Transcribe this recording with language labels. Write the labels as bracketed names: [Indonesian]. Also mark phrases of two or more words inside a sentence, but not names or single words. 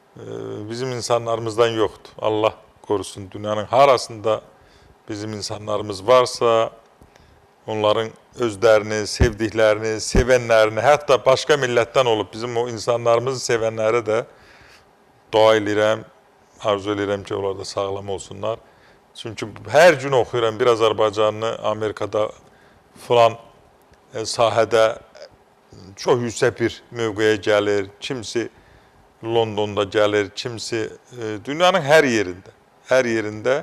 [Turkish] bizim insanlarımızdan yoktu. Allah korusun, dünyanın harasında bizim insanlarımız varsa onların özlerini, sevdiklerini, sevenlerini, hatta başka milletten olup bizim o insanlarımızı sevenlere de [Azerbaijani] dua edirəm, arzu edirəm ki, onlar da sağlam olsunlar. [Turkish] Çünkü her gün [Azerbaijani] oxuyuram bir Azərbaycanlı Amerikada falan sahədə çox yüksək bir mövqeyə gəlir, kimisi Londonda gəlir, kimisi dünyanın hər yerində.